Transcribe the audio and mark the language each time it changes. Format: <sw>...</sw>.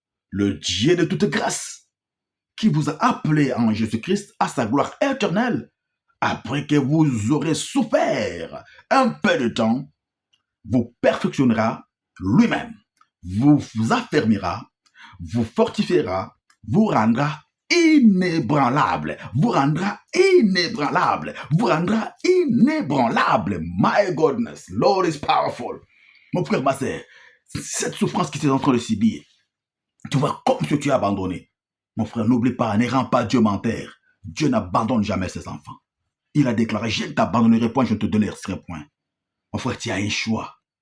<fr>Le Dieu de toute grâce, qui vous a appelé en Jésus-Christ à sa gloire éternelle, après que vous aurez souffert un peu de temps, vous perfectionnera lui-même, vous affermira, vous fortifiera, vous rendra inébranlable, vous rendra inébranlable, vous rendra inébranlable.</fr> <en>My goodness, Lord is powerful.</en> <fr>Mon frère, ma sœur, cette souffrance qui est en train de subir, tu vois comme si tu es abandonné. Mon frère, n'oublie pas, ne rends pas Dieu menteur. Dieu n'abandonne jamais ses enfants. Il a déclaré, je ne t'abandonnerai point, je ne te délaisserai point. Mon frère, tu as un choix.</fr>